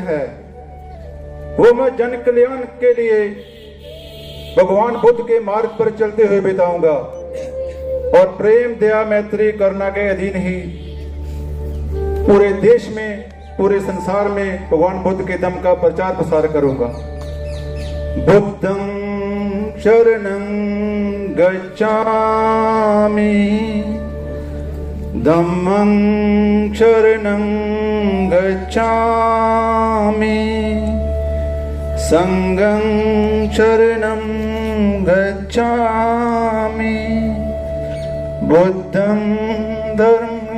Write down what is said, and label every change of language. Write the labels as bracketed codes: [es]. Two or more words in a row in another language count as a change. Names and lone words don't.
[hi] है वो मैं जन कल्याण के लिए भगवान बुद्ध के मार्ग पर चलते हुए बिताऊंगा, और प्रेम, दया, मैत्री, करुणा के अधीन ही पूरे देश में, पूरे संसार में भगवान बुद्ध के दम का प्रचार प्रसार करूंगा। [pi] बुद्धं शरणं गच्छामि, धम्मं शरणं गच्छामि, संघं शरणं गच्छामि, बुद्धं धर्मं